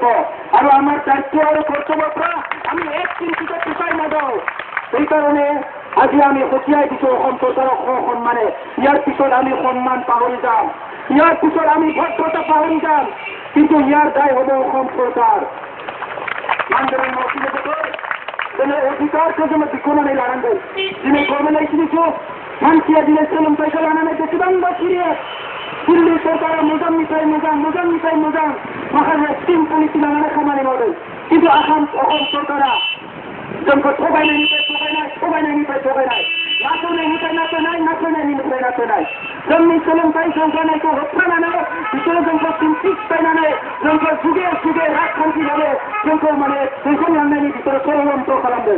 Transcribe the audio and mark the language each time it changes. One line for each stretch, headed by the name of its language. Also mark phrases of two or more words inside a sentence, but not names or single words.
Assamese: আৰু আমাৰ দায়িত্ব আৰু কৰ্তব্যৰ পৰা আমি এক চিন্তিত পিছাই নাযাওঁ। সেইকাৰণে আজি আমি সকীয়াই দিছো অসম চৰকাৰক সন্মানে। ইয়াৰ পিছত আমি সন্মান পাহৰি যাম, ইয়াৰ পিছত আমি ভদ্ৰতা পাহৰি যাম, কিন্তু ইয়াৰ দায় হ'ব অসম চৰকাৰ।
Bodo: मानगोनां मावथिनायफोरखौ जोङो अधिकारखौ जोङो बिख'नानै लानांगोन। दिनै गभर्नमेन्टआ सिरिसो मानसिया दिनै सोलोंथाइखौ लानानै बेसेबांबा सिरियास। दिल्ली सरकारा मोजांनिफ्राय मोजां माखासे
English: scheme policy
Bodo: लानानै खामानि मावदों, किन्तु अखम सरकारा जोंखौ थगायनाय नासयनाय जोंनि सोलोंथाइ जौगानायखौ होबथानानै बिसोरो जोंखौ सिनस्रि सिफायनानै जोंखौ जुगे राजखान्थिभावे जोंखौ दैखांलांनायनि बिसोरो षड़यन्त्र खालामदों।